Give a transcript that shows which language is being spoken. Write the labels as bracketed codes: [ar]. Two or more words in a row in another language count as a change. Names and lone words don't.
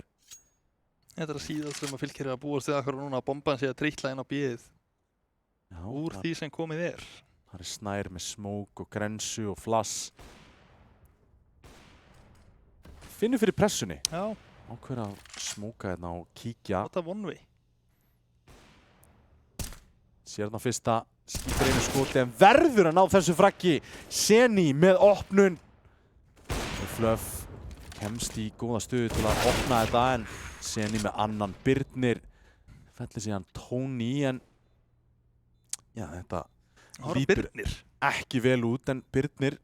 [is] Þetta er að síðast sem að fylgir að búast við akkur núna að bomban sé að trýtla inn á B-ið. Úr því sem komið er. Það er Snær með smók og grensu og flass. Finnur fyrir pressunni. Já. Ákveður að smóka hérna og kíkja. Þetta er [en] one way. [is] Sér þarna fyrsta, skýtur einu skoti en verður að ná þessu fraggi. Seni með opnun. Og Fluff kemst í góða stöðu til að opna þetta en Seni með annan. Birnir fellir síðan Tony en já, þetta lítur ekki vel út en Birnir.